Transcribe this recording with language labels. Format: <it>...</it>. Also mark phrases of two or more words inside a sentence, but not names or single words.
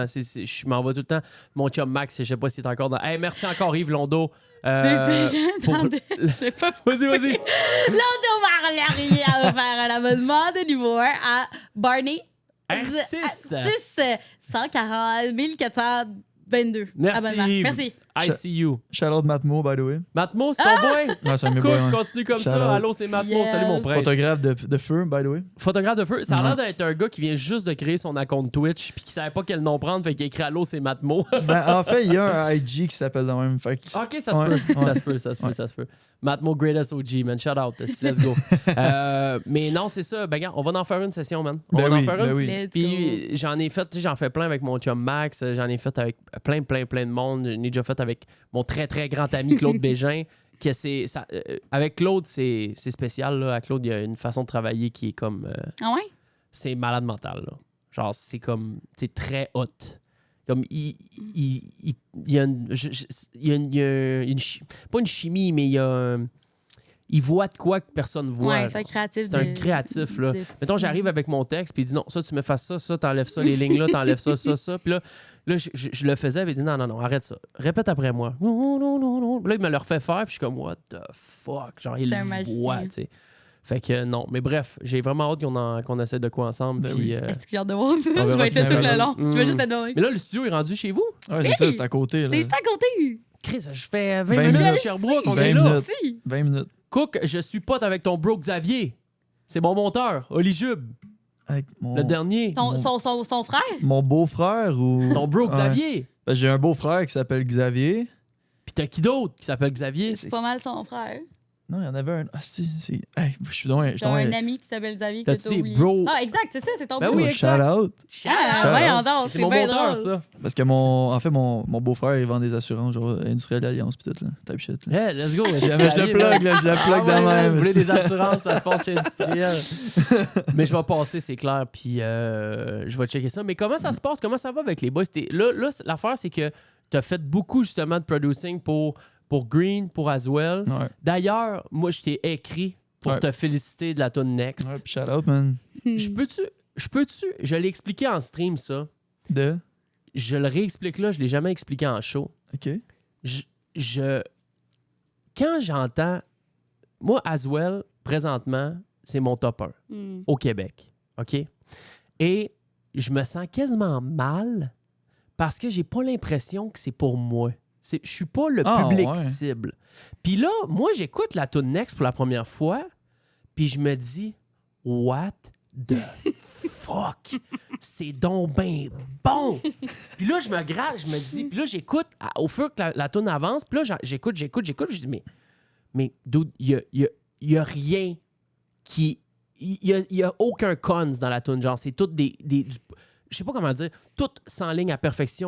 <fr>Je m'en vais tout le temps. Mon chum Max, je sais pas s'il est encore dans. Hey, merci encore Yves Londo. Attendez, je vais pas. Vas-y. Londo Marlarier a offert un abonnement de niveau 1 à Barney. R6. 6 140 422 Merci, abonnements. Yves. Merci.</fr> <en>I see you. Shout-out Matmo, by the way.</en> <fr>Matmo, c'est ton boy? Ouais, c'est un de mes Cool, boys, ouais. continue comme Shout ça. out. Allô, c'est Matmo. Yes. Salut mon prince. Photographe de feu,</fr> <en>by the way.</en> <fr>Photographe de feu. Ça a l'air Ouais. d'être un gars qui vient juste de créer son compte Twitch puis qui savait pas quel nom prendre, fait qu'il a écrit Allô, c'est Matmo. Ben, en fait, il y a un IG qui s'appelle de même. Fait que- Ok, ça se Ouais, peut. ouais. Ça se peut.</fr> <en>Matmo Greatest OG, man. Shout out. Let's go.</en> <fr>Mais non, c'est ça. Ben, regarde, on va en faire une session, man. On Ben va oui, en faire ben une. oui.</fr> <en>Let's go.</en> <fr>Puis j'en ai fait, tu sais, j'en fais plein avec mon chum Max, j'en ai fait avec plein de monde. J'en ai déjà fait avec mon très grand ami Claude Bégin. Que avec Claude, c'est spécial. Là. Avec Claude, il y a une façon de travailler qui est comme. Ah ouais? C'est malade mental. Là. Genre, c'est comme. C'est très hot. Comme, il y a pas une chimie, mais il y a il voit de quoi que personne voit. Ouais, c'est un créatif. C'est un créatif, là. Mettons, j'arrive avec mon texte, puis il dit non, ça, tu me fasses ça, t'enlèves ça, les lignes là, t'enlèves ça. Puis là je le faisais, puis il dit non, arrête ça. Répète après moi. Non. Puis là, il me le refait faire, puis je suis comme,</fr> <en>what the fuck?</en> <fr>Genre, il C'est un le magicien. voit, tu sais. Fait que non, mais bref, j'ai vraiment hâte qu'on essaie de quoi ensemble. Ben Puis, oui. Est-ce que j'ai hâte de voir ça? on verra Je vais être si là ça tout va. le long. Je vais juste être là. Mais là, le studio est rendu chez vous? Ouais, c'est ça, c'est à côté. Là. T'es juste à côté. Chris, je fais 20 20 minutes à minutes. Sherbrooke, on 20 est là. minutes. Si. 20 minutes. Cook, je suis pote avec ton bro Xavier. C'est mon monteur, Oli Jube, Avec mon, le dernier. Son frère? mon beau-frère ou. Ton bro Ouais. Xavier. Ben, j'ai un beau-frère qui s'appelle Xavier. Puis t'as qui d'autre qui s'appelle Xavier? C'est pas mal son frère. Non, il y en avait un. Ah, si, c'est. Hey, je suis donc. T'as un ami qui s'appelle Xavier que T'as-tu t'as des oublié. bros? Ah, exact, c'est ça, c'est ton Ben bro. oui, Oh, exact.</fr> <en>shout out.</en> <fr>Ah, Shout voyons out. donc, C'est c'est mon bien monteur, drôle. ça. Parce que mon beau-frère, il vend des assurances, genre Industriel Alliance, pis tout, là.</fr> <en>Type shit. Là. Hey, let's go.</en> <fr>Mais je le plug, là, je le plug dans ouais, même. Vous voulez des assurances, ça se passe chez Industriel. Mais je vais passer, c'est clair, puis je vais checker ça. Mais comment ça se passe? Comment ça va avec les boys? Là, l'affaire, c'est que t'as fait beaucoup, justement, de producing pour Green, pour Aswell. Ouais. D'ailleurs, moi, je t'ai écrit pour Ouais. te féliciter de la tune Next. Ouais, pis</fr> <en>shout out, man.</en> <fr>Je l'ai expliqué en stream, ça. De. Je le réexplique là, je l'ai jamais expliqué en show. OK. Quand j'entends... Moi, Aswell, présentement, c'est mon top 1 Hmm. au Québec. OK? Et je me sens quasiment mal parce que j'ai pas l'impression que c'est pour moi. Je suis pas le Ah, public ouais. cible. Puis là, moi, j'écoute la tune Next pour la première fois, puis je me dis,</fr> <en>what the fuck?</en> <fr>C'est donc ben bon! Puis là, je me gratte, je me dis, puis là, j'écoute au fur que la tune avance, puis là, j'écoute, je dis, mais dude, il y a rien qui... Il y a aucun cons dans la tune, genre, c'est tout je sais pas comment dire, tout s'enligne à perfection.</fr>